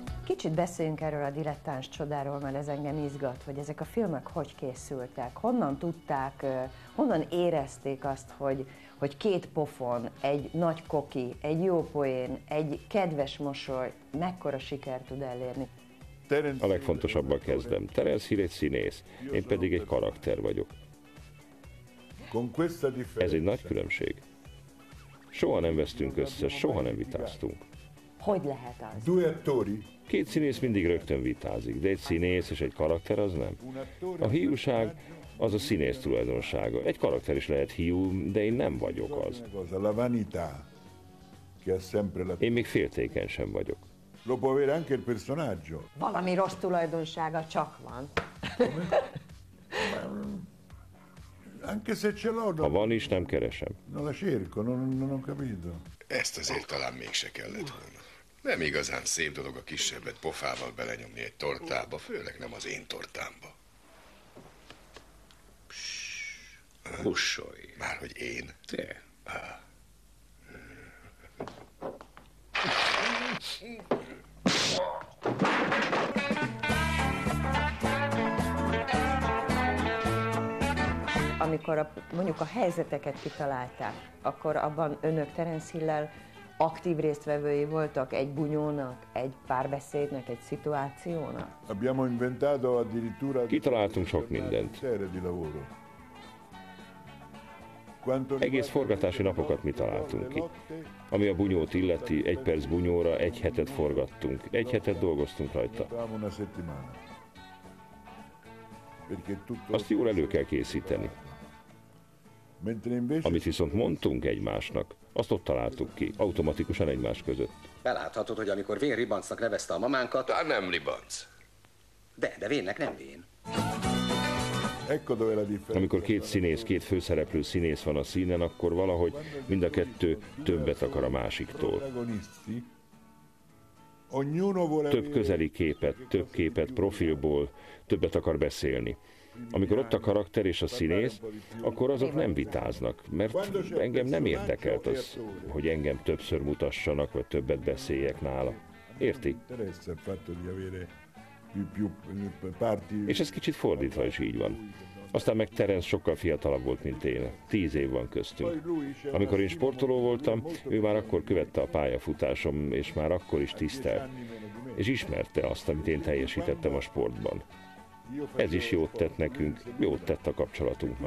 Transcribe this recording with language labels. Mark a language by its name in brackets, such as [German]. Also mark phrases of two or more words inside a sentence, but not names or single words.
[Hungarian] Kicsit beszéljünk erről a dilettáns csodáról, mert ez engem izgat, hogy ezek a filmek hogy készültek, honnan tudták, honnan érezték azt, hogy két pofon, egy nagy koki, egy jó poén, egy kedves mosoly mekkora sikert tud elérni. A legfontosabbal kezdem. Terence Hill egy színész, én pedig egy karakter vagyok. Ez egy nagy különbség. Soha nem vesztünk össze, soha nem vitáztunk. Hogy lehet az? [Italian] Due attori? [Hungarian] Két színész mindig rögtön vitázik, de egy színész és egy karakter az nem. A hiúság az a színész tulajdonsága. Egy karakter is lehet hiú, de én nem vagyok az. [Italian] La vanità, che ha sempre la... [Hungarian] Én még féltékeny sem vagyok. [Italian] Lo può avere anche il personaggio. [Hungarian] Valami rossz tulajdonsága csak van. [Italian] Anche se ce l'ho, [Hungarian] Ha van is, nem keresem. [Italian] non la cerco, non ho capito. [Hungarian] Ezt azért talán mégse kellett volna. Nem igazán szép dolog a kisebbet pofával belenyomni egy tortába, főleg nem az én tortámba. Hussolj. Márhogy én. Te. Amikor mondjuk a helyzeteket kitalálták, akkor abban önök Terence Hill-lel aktív résztvevői voltak egy bunyónak, egy párbeszédnek, egy szituációnak? [Italian] Abbiamo inventato addirittura [Hungarian] Kitaláltunk sok mindent. [Italian] di lavoro. [Hungarian] Egész forgatási napokat mi találtunk ki. Ami a bunyót illeti, 1 perc bunyóra 1 hetet forgattunk. 1 hetet dolgoztunk rajta. [Italian] Una settimana. Perché tutto... [Hungarian] Azt jól elő kell készíteni. [Italian] Mentre invece... [Hungarian] Amit viszont mondtunk egymásnak, azt ott találtuk ki, automatikusan egymás között. Beláthatod, hogy amikor Vén Ribancnak nevezte a mamánkat... Talán nem Ribanc. De Vénnek nem Vén. [Italian] Ecco dove la differenza. [Hungarian] Amikor 2 színész, 2 főszereplő színész van a színen, akkor valahogy mind a 2 többet akar a másiktól. [Italian] Protagonisti, ognuno vuole [Hungarian] Több közeli képet, több képet profilból, többet akar beszélni. Amikor ott a karakter és a színész, akkor azok nem vitáznak, mert engem nem érdekelt az, hogy engem többször mutassanak, vagy többet beszéljek nála. Érti? [Italian] interessa il fatto di avere più parti. [Hungarian] És ez kicsit fordítva is így van. Aztán meg Terence sokkal fiatalabb volt, mint én. 10 év van köztünk. Amikor én sportoló voltam, ő már akkor követte a pályafutásom, és már akkor is tisztelt. És ismerte azt, amit én teljesítettem a sportban. Ez is jót tett nekünk, jót tett a kapcsolatunknak.